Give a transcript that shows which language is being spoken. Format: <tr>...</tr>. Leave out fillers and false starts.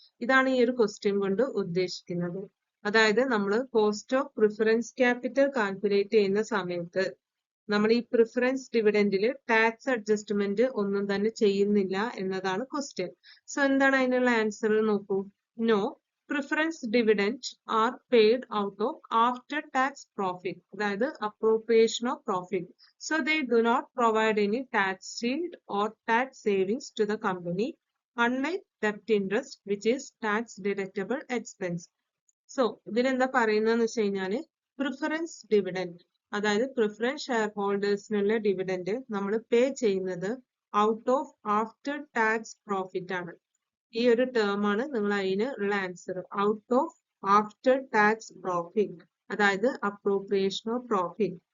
<ml>ഇതാണ് ഈ ഒരു ക്വസ്റ്റ്യൻ കൊണ്ട് ഉദ്ദേശിക്കുന്നത്. അതായത് നമ്മൾ cost of preference capital calculate ചെയ്യുന്ന സമയത്ത് നമ്മൾ ഈ പ്രിഫറൻസ് ഡിവിഡൻഡിൽ ടാക്സ് അഡ്ജസ്റ്റ്മെന്റ് ഒന്നും തന്നെ ചെയ്യുന്നില്ല എന്നതാണ് ക്വസ്റ്റ്യൻ. സോ എന്താണ് അതിനുള്ള ആൻസർ നോക്കൂ.</ml> <en>No, preference dividend are paid out of after tax profit,</en> <ml>അതായത്</ml> <en>appropriation of profit. So they do not provide any tax shield or tax savings to the company, unlike debt interest, which is tax deductible expense.</en> <ml>So ഇതിലെന്താ പറയുന്നതെന്ന് വെച്ച് കഴിഞ്ഞാല് preference dividend, അതായത് preference share ഹോൾഡേഴ്സിനുള്ള dividend നമ്മൾ പേ ചെയ്യുന്നത് out of after tax profit ആണ്. ഈ ഒരു ടേം ആണ് നിങ്ങൾ അതിന് ഉള്ള answer. Out of after tax profit, അതായത് അപ്രോപ്രിയേഷൻ ഓഫ് പ്രോഫിറ്റ്.</ml>